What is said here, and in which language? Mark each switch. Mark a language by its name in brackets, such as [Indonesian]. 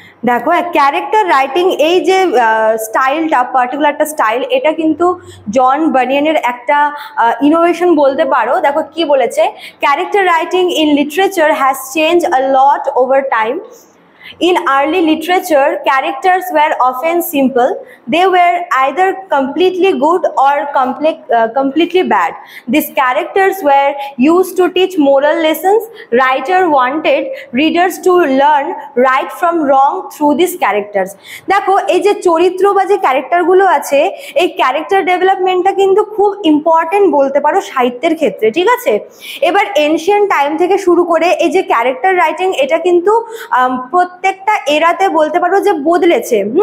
[Bangla] দেখো, character writing এই যে স্টাইলটা, পার্টিকুলার একটা স্টাইল, এটা কিন্তু জন বানিয়ানের একটা ইনোভেশন বলতে পারো। দেখো কি বলেছে, [English] Character writing in literature has change a lot over time. In early literature, characters were often simple. They were either completely good or completely bad. These characters were used to teach moral lessons. Writer wanted readers to learn right from wrong through these characters. [Bangla] দেখো, এই যে চরিত্র বা যে ক্যারেক্টারগুলো আছে, এই character ডেভেলপমেন্টটা কিন্তু খুব ইম্পর্টেন্ট বলতে পারো সাহিত্যের ক্ষেত্রে, ঠিক আছে? এবার এনশিয়েন্ট টাইম থেকে শুরু করে এই যে ক্যারেক্টার রাইটিং, এটা কিন্তু প্রত্যেকটা এরাতে বলতে পারো যে বদলেছে।